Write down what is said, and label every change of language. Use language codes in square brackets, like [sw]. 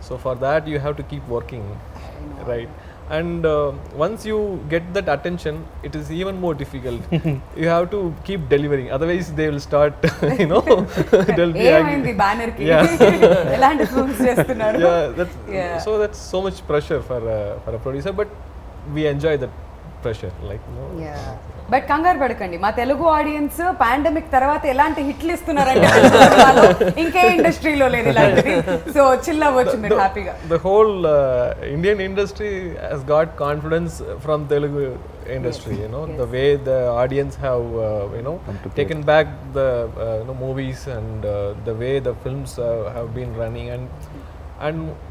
[en] So for that you have to keep working, right? And once you get that attention, it is even more difficult. You have to keep delivering, otherwise they will start they'll be [te] ఏమైంది banner కి? [en] Yeah. [te] ఎలాంటి films చేస్తున్నారు? Yeah. [en] So that's so much pressure for a producer, but we enjoy that pressure, like [te] but కంగారు పడకండి, మా Telugu audience pandemic తర్వాత ఎలాంటి హిట్లు ఇస్తున్నారంటే సినిమాలో ఇంకే ఇండస్ట్రీలో లేదు ఇలాంటిది. సో చిల్ అవ్వచ్చు మీరు హ్యాపీగా. [en] The whole Indian industry has got confidence from Telugu industry. Yes. The way the audience have taken back the movies, and the way the films have been running, and